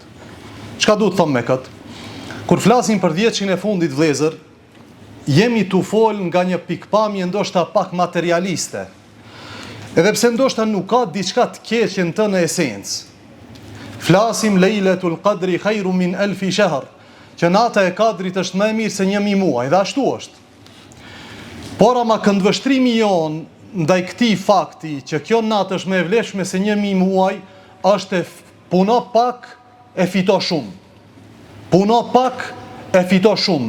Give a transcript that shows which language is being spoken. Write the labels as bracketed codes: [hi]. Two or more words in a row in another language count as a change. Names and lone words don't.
[sq] Çka duhet them me kët? Kur flasim për 10 shit e fundit vëllezër, jemi tu fol nga një pikpamje ndoshta pak materialiste. Edhe pse ndoshta nuk ka diçka të keqe në të në esencë. [ar] Flasim ليلة القدر خير من ألف شهر, [sq] që nata e Kadrit është më e mirë se 1000 muaj, dhe ashtu është. Por ama këndvështrimi jon ndaj këtij fakti që kjo natë është më e vlefshme se 1000 muaj, është puno pak e fito shumë. Puno pak e fito shumë.